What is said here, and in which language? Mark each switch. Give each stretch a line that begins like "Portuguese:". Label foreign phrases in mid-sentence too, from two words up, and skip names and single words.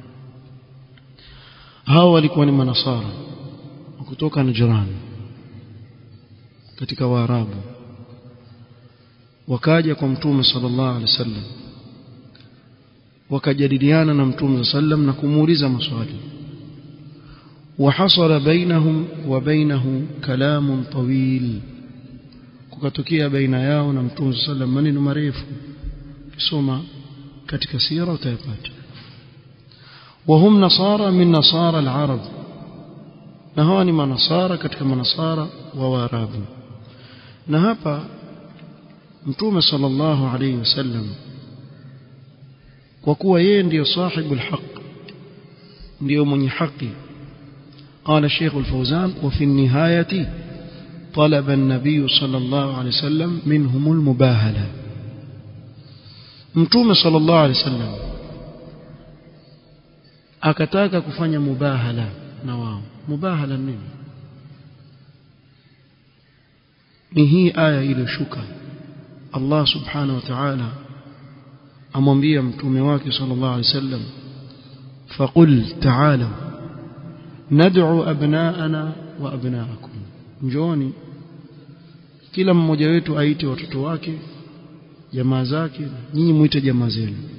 Swahili: Hao walikuwa ni manasara kutoka Najran katika Waarabu, wakaja kwa Mtume
Arabic: صلى الله عليه وسلم,
Swahili: wakajadiliana na Mtume sallam na kumuuliza maswali.
Arabic: وحصل بينهم وبينه كلام طويل,
Swahili: kukatokea baina yao na Mtume sallam maneno marefu, kisoma katika sira utayapata.
Arabic: وهم نصارى من نصارى العرب,
Swahili: na hawa ni manasara katika manasara wa Waarabu. Na hapa Mtume
Arabic: صلى الله عليه وسلم,
Swahili: kwa kuwa yeye ndiyo
Arabic: صاحب الحق,
Swahili: ndiyo mwenye haki,
Arabic: قال الشيخ الفوزان وفي النهاية طلب النبي صلى الله عليه وسلم منهم المباهلة.
Swahili: Mtume
Arabic: صلى الله عليه وسلم
Swahili: akataka kufanya mubahala na wao. Mubahala nini? Ni hii aya iliyoshuka, Allah
Arabic: سبحانه وتعالى
Swahili: amwambia mtume wake
Arabic: صلى الله عليه وسلم, فقل تعالوا ندع أبناءنا وأبناءكم,
Swahili: njoni kila mmoja wetu aite watoto wake, jamaa zake, nyinyi muite jamaa zenu.